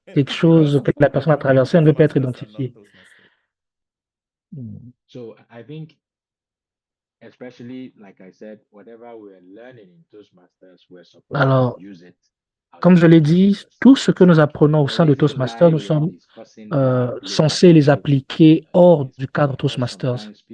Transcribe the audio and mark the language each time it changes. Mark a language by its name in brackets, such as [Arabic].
[French] quelque chose que la personne a traversé, elle ne veut pas être identifiée. [English] So I think, especially like I said, whatever we're learning in Toastmasters, we're supposed [French] Alors, [English] to use it. [French] comme je l'ai dit, tout ce que nous apprenons au sein de Toastmasters, nous sommes censés les appliquer hors du cadre Toastmasters.